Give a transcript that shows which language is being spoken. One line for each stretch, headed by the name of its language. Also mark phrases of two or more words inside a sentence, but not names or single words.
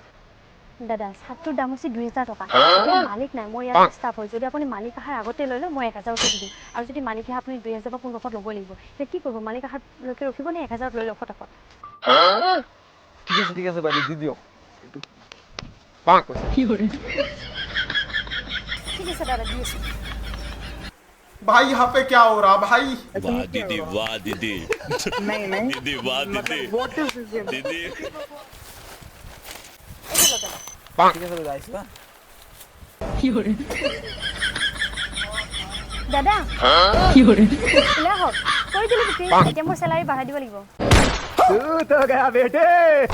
Assamese: দাদা শার্টটোৰ দাম হৈছে 2000 টকা মই মালিক নাই মই ইয়াত ষ্টাফ হয় যদি আপুনি মালিক আহাৰ আগতে লৈ লয় মই 1000 কে দিম আৰু যদি মালিক আহে আপুনি 2000 বা 1500 ল'ব লাগিব তে কি কৰিব মালিক আহাৰ লৈকে ৰখিব নে 1000 লৈ লওক ফটাফট ঠিক আছে বাইদেউ দি দিয়ক ঠিক আছে দাদা দি আছো
Hindi: भाई यहाँ पे क्या हो रहा भाई वाह दीदी नहीं दीदी वाह दीदी
English: what is this
Hindi: दीदी
Assamese: এইটো লওক দাদা ঠিক আছে বাইদেউ আহিবা দাদা ওলাই হওক কৰি দিলো বিক্ৰী এতিয়া মোৰ চেলাৰী বঢ়াই দিব লাগিব
Hindi: तू तो गया बेटे